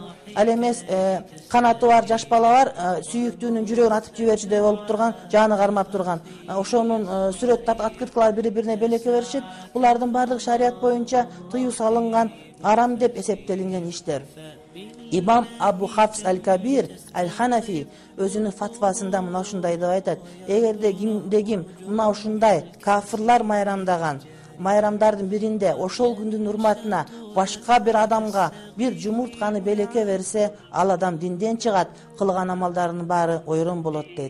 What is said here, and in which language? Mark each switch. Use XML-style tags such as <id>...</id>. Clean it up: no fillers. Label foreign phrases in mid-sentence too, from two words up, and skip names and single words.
<ky>Ал эмес канаты бар жаш бала бар, сүйүктүүнүн жүрөгүн атып жиберчүдөй болуп турган, жаны кармап турган. Ошонун сүрөт открыткалар бири-бирине белекке беришет. Булардын баардыгы шарият боюнча тыюу салынган, арам деп эсептелинген иштер. Имам Абу Хафс аль-Кабир аль-Ханафи өзүнүн фатвасында мына ушундай деп айтат: эгерде ким мына ушундай кафырлар майрамдаган майрамдардын биринде ошол күндүн урматына башка бир адамга бир жумуртканы белекке берсе, ал адам динден чыгат, кылган амалдарынын баары ойрон болот дейт.</ky>